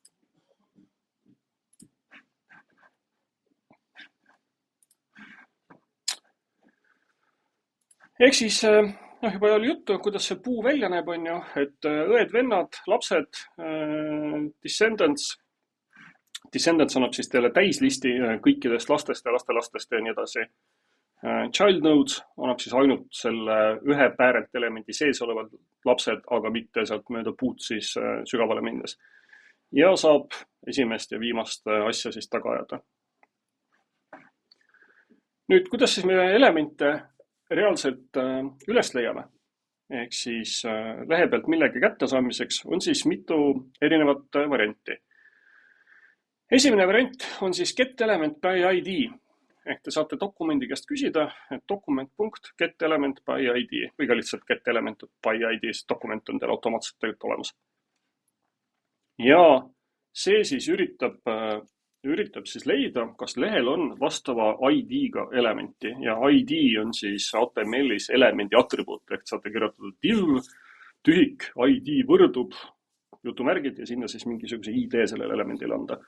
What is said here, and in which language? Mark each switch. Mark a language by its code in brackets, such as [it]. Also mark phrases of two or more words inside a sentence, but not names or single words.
[et] Ehk siis juba oli juttu, kuidas see puu välja näeb, et õed, vennad, lapsed, descendants. Descendants annab siis teile täislisti kõikidest lastest ja lastelastest ja nii edasi. [en] Child nodes [et] annab siis ainult selle ühe parent elemendi sees olevad lapsed, aga mitte sealt mööda puud siis sügavale minnes. Ja saab esimest ja viimast asja siis taga ajada. Nüüd, kuidas siis me elemente reaalselt üles leiame? Ehk siis lehe pealt millegi kättesaamiseks on siis mitu erinevat varianti. Esimene variant on siis [en] get-element by ID. [et] Ehk te saate dokumendi käest küsida, et dokument. [en] getElement by ID [et] või ka lihtsalt [en] getElement by ID, [et] sest dokument on teil automaatselt tegelikult olemas. Ja see siis üritab siis leida, kas lehel on vastava ID-ga elementi ja ID on siis HTML-is elemendi atribuut, ehk saate kirjutada div, tühik, ID võrdub, jutumärgid ja sinna siis mingisuguse ID sellele elemendile anda.